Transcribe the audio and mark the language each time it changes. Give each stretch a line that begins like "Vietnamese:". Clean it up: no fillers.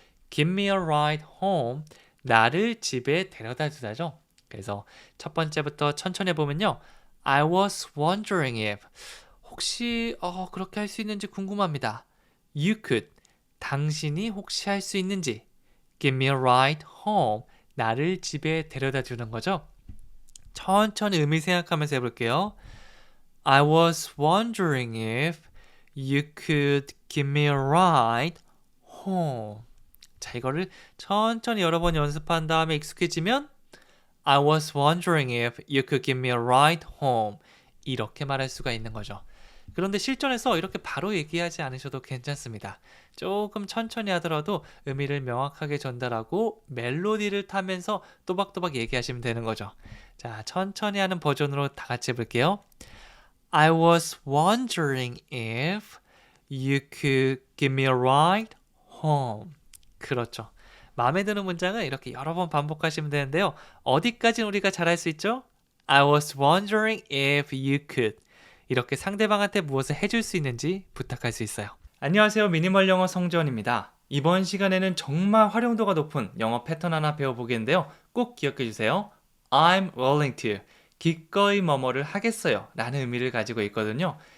English: Give me a ride home.
Korean: 나를 집에 데려다 주다죠. 그래서 첫 번째부터 천천히 해보면요.
English: I was wondering if
Korean: 혹시 그렇게 할 수 있는지 궁금합니다.
English: You could
Korean: 당신이 혹시 할 수 있는지
English: Give me a ride home.
Korean: 나를 집에 데려다 주는 거죠. 천천히 의미 생각하면서 해볼게요.
English: I was wondering if you could give me a ride home.
Korean: 자, 이거를 천천히 여러 번 연습한 다음에 익숙해지면
English: I was wondering if you could give me a ride home.
Korean: 이렇게 말할 수가 있는 거죠. 그런데 실전에서 이렇게 바로 얘기하지 않으셔도 괜찮습니다. 조금 천천히 하더라도 의미를 명확하게 전달하고 멜로디를 타면서 또박또박 얘기하시면 되는 거죠. 자, 천천히 하는 버전으로 다 같이 해볼게요.
English: I was wondering if you could give me a ride home.
Korean: 그렇죠. 마음에 드는 문장은 이렇게 여러 번 반복하시면 되는데요. 어디까지는 우리가 잘할 수 있죠?
English: I was wondering if you could.
Korean: 이렇게 상대방한테 무엇을 해줄 수 있는지 부탁할 수 있어요. 안녕하세요. 미니멀 영어 성지원입니다. 이번 시간에는 정말 활용도가 높은 영어 패턴 하나 배워보겠는데요. 꼭 기억해 주세요.
English: I'm willing to.
Korean: 기꺼이 뭐뭐를 하겠어요. 라는 의미를 가지고 있거든요.